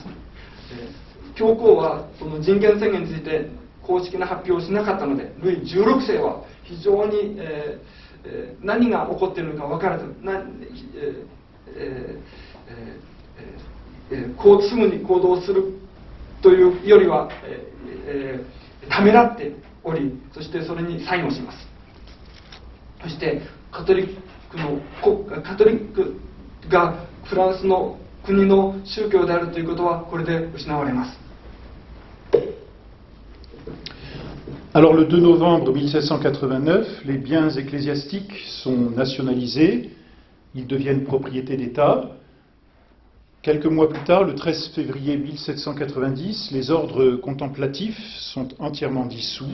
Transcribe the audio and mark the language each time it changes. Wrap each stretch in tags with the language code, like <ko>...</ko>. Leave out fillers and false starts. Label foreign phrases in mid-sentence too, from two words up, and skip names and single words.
<ja>教皇はその人権宣言について公式な発表をしなかったので、ルイ16世は非常に、何が起こっているのか分からず、すぐに行動するというよりは、ためらっており、そしてそれにサインをします。そしてカトリックがフランスの国の宗教であるということはこれで失われます。</ja> <fr>Alors le 2 novembre 1789, les biens ecclésiastiques sont nationalisés, ils deviennent propriété d'État. Quelques mois plus tard, le 13 février 1790, les ordres contemplatifs sont entièrement dissous.</fr>